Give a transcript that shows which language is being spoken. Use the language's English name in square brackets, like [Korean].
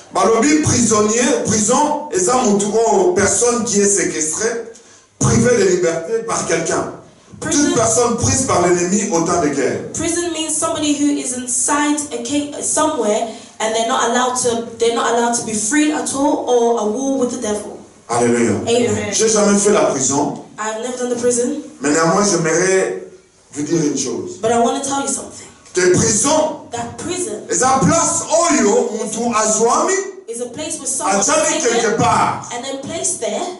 [Lingala] Balobi [French] prisonnier, prison, et ça personne qui est séquestrée, privée de liberté par quelqu'un. Toute personne prise par l'ennemi au temps de guerre. [English] Prison means somebody who is inside somewhere and they're not allowed to be freed at all, or a war with the devil. Alléluia. Amen. [French] J'ai jamais fait la prison. [English] I've never done the prison. [French] Mais néanmoins, j'aimerais vous dire une chose. [English] But I want to tell you something. [French] Que prison, [English] that prison is a place [Lingala] oyo mutu azwami, [English] is a place where someone is taken and then placed there.